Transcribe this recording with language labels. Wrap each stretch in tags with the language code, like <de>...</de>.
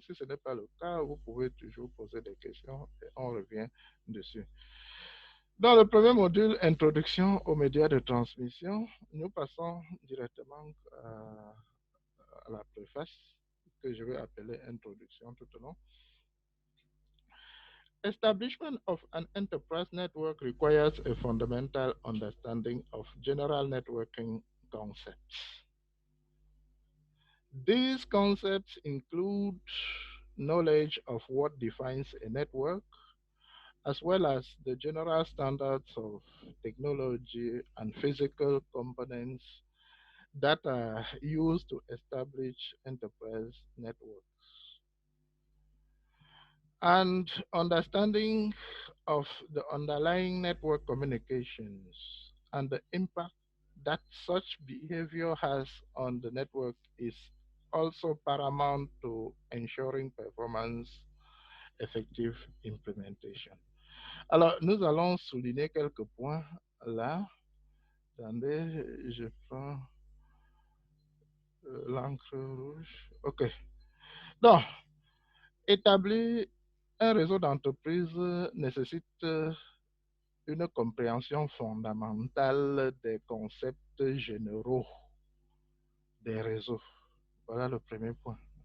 <fr>Si ce n'est pas le cas, vous pouvez toujours poser des questions et on revient dessus. Dans le premier module, Introduction aux médias de transmission, nous passons directement à la préface que je vais appeler Introduction tout au long.</fr> <en>Establishment of an enterprise network requires a fundamental understanding of general networking concepts. These concepts include knowledge of what defines a network, as well as the general standards of technology and physical components that are used to establish enterprise networks. And understanding of the underlying network communications and the impact that such behavior has on the network is also paramount to ensuring performance effective implementation.</en> <fr>Alors, nous allons souligner quelques points là. Attendez, je prends l'encre rouge. OK. Donc, établir un réseau d'entreprise nécessite une compréhension fondamentale des concepts généraux des réseaux. Voilà le premier point.</fr>